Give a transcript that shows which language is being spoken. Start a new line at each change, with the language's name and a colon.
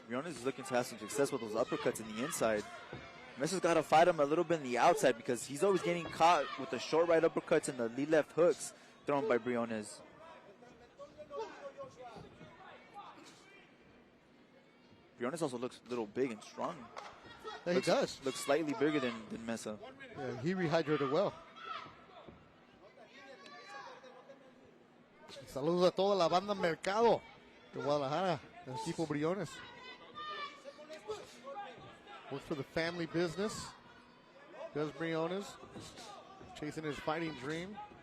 English: Briones is looking to have some success with those uppercuts in the inside. Mesa's got to fight him a little bit in the outside because he's always getting caught with the short right uppercuts and the lead left hooks thrown by Briones. Briones also looks a little big and strong. Yeah, he does. Looks slightly bigger than Meza. Yeah, he rehydrated well.
Spanish: Saludos a toda la banda Mercado de Guadalajara, el equipo Briones.
English: Works for the family business. Does Briones, chasing his fighting dream.